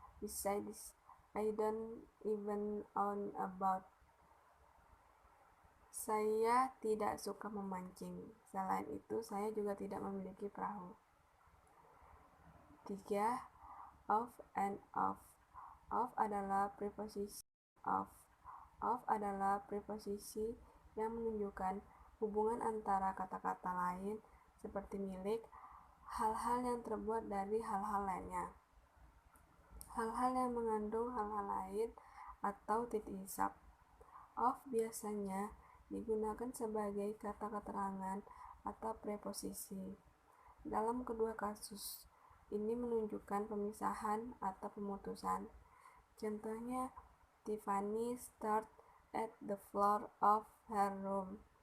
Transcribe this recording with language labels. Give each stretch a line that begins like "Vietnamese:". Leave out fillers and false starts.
English: Besides, I don't even own a boat.
Indonesian: Saya tidak suka memancing. Selain itu, saya juga tidak memiliki perahu. 3. Of and of. Of adalah preposisi of. Of adalah preposisi yang menunjukkan hubungan antara kata-kata lain seperti milik, hal-hal yang terbuat dari hal-hal lainnya, hal-hal yang mengandung hal-hal lain, atau titik hisap. Of biasanya digunakan sebagai kata keterangan atau preposisi. Dalam kedua kasus, ini menunjukkan pemisahan atau pemutusan. Contohnya,
English: Tiffany stared at the floor of her room.